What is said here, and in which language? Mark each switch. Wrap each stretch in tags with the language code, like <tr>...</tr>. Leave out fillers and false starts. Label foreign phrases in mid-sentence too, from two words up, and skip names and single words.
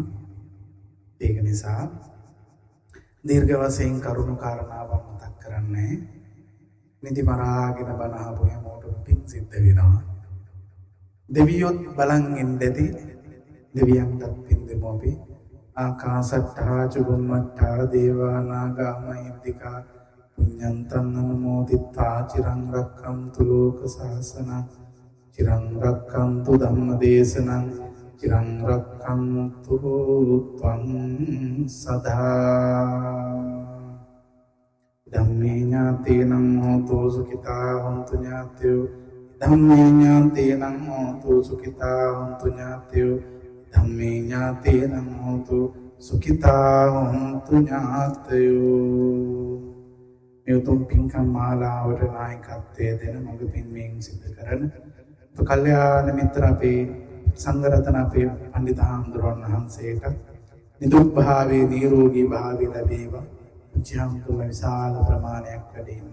<si>ඒක නිසා දීර්ඝ වශයෙන් කරුණු කාරණාවක් මතක් කරන්නේ. නිදි මරාගෙන බණ අහපු හැමෝටම පිං සිද්ධ වෙනවා. දෙවියොත් බලන් ඉඳදී දෙවියන්ටත් පින් දෙමු අපි.</si> <pi>ආකාසට්ටා චුම්මට්ටා දේවා නාග මහිද්దికා පුඤ්ඤන්තං අනුමෝදිත්වා චිරං රක්ඛන්තු ලෝක සාසනං චිරං රක්ඛන්තු ධම්මදේශනං චිරං රක්ඛන්තු ත්වං සදා ධම්මේ ඥාතේනං හෝතු සුඛිතා හොන්තු ඥාතයෝ ධම්මේ ඥාතේනං හෝතු සුඛිතා හොන්තු ඥාතයෝ ධම්මේ ඥාතේනං හෝතු සුඛිතා හොන්තු ඥාතයෝ</pi> <si>යතුම් පින්කම් මාලාවට නායකත්වයේ දෙන මඟ පින්වීම සිදු කරන කල්යාණ මිත්‍ර අපේ සංඝරත්න අපේ පඬිත හාමුදුරුවෝ වහන්සේට නිදුක් භාවයේ නිරෝගී භාවයේ ලැබේවා. ජීවතුල විශාල ප්‍රමාණයක් වැඩි ඉන්න.</si>